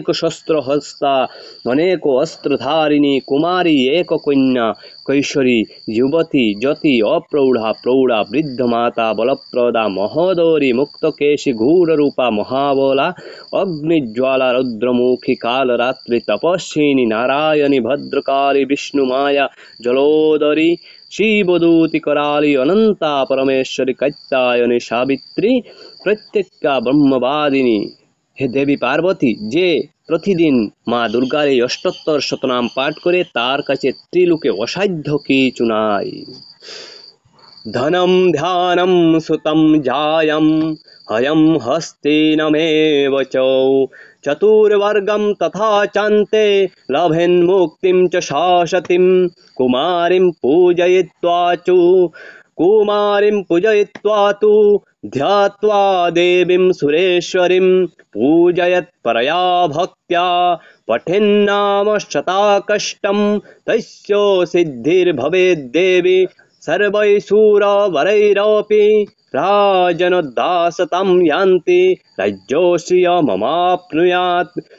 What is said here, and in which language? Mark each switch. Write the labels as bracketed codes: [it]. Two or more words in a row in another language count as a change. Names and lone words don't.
[sa] शस्त्रहस्ता, अनेक अस्त्रधारिणी, कुमारी, एक कन्या, कैशोरी, युवती, जति, अप्रौढ़ा, प्रौढ़ा, वृद्ध माता, बलप्रदा, महोदरी, मुक्तकेशी, घोररूपा, महाबला, अग्निज्वाला, रुद्रमुखी, कालरात्रि, तपस्विनी, नारायणी, भद्रकाली, विष्णुमाया, जलोदरी, शिवदूती कराली, अनंता परमेश्वरी, कात्यायनी, सावित्री, प्रत्यक्षा ब्रह्मवादिनी। [bn] হে দেবী পার্বতী, যে প্রতিদিন মা দুর্গার এই অষ্টোত্তর শতনাম পাঠ করে তার কাছে ত্রিলোকে অসাধ্য কিছু নাই। [sa] ধনম ধ্যানম সুতম জায়ম হয়ম হস্তিনমেব চ, চতুর্বর্গম তথা চান্তে লভেন মুক্তিম চ শাশ্বতীম, কুমারীম পূজয়িত্বা চ, কুমারীম পূজয়িত্বা তু ধ্যাত্বা দেবীম সুরেশ্বরীম, पूजयत् परया भक्त्या, पठेन्नाम शताकष्टं, तस्यो सिद्धिर्भवेद्देवी सर्वैषुरवरैरपि, राजनोद्दासतां यान्ति, राज्यश्रियममाप्नुयात्।